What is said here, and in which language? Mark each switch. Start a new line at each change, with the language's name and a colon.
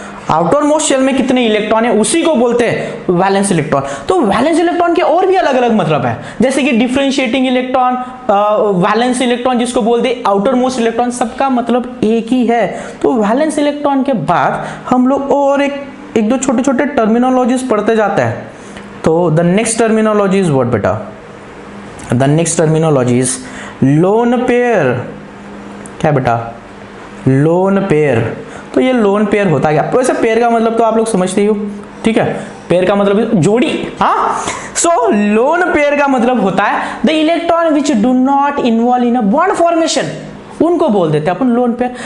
Hindi: Outer most shell में कितने electron है उसी को बोलते हैं वैलेंस इलेक्ट्रॉन। तो वैलेंस इलेक्ट्रॉन के और भी अलग अलग मतलब है, जैसे कि डिफरेंशिएटिंग इलेक्ट्रॉन, वैलेंस इलेक्ट्रॉन जिसको बोलते हैं आउटर मोस्ट इलेक्ट्रॉन, सबका मतलब एक ही है। तो वैलेंस इलेक्ट्रॉन के बाद हम लोग और एक दो छोटे छोटे टर्मिनोलॉजीज पढ़ते जाते हैं।
English: तो the next terminology is what बेटा? The next terminology is lone pair.
Hindi: क्या बेटा?
English: Lone pair.
Hindi: तो ये लोन पेयर होता है। वैसे पेयर का मतलब तो आप लोग समझते ही हो, ठीक है, पेयर का मतलब जोड़ी। हाँ, सो लोन पेयर का मतलब होता है
English: the electron which do not involve in a bond formation,
Hindi: उनको बोल देते हैं अपन लोन पेयर।